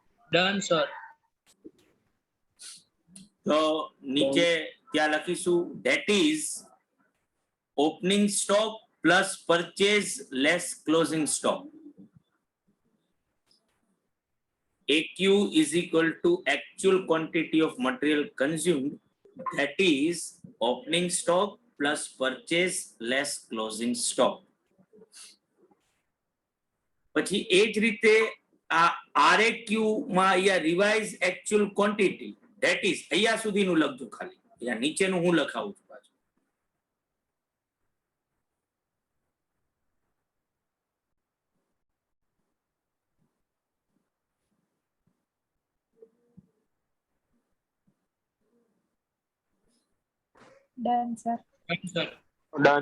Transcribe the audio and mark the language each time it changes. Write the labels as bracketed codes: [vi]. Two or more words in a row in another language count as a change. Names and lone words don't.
[en] Done sir. [gu] તો નીચે ત્યાં લખીશું [en] that is opening stock plus purchase less closing stock. AQ is equal to actual quantity of material consumed, that is opening stock plus purchase less closing stock. [gu] પછી એ જ રીતે આ RAQ માં અહીંયા રિવાઇઝ [en] actual quantity, that is [gu] અહીંયા સુધીનું લખજો ખાલી, અહીંયા નીચેનું હું લખાવું છું પાછું. [en] Done, sir. ડન.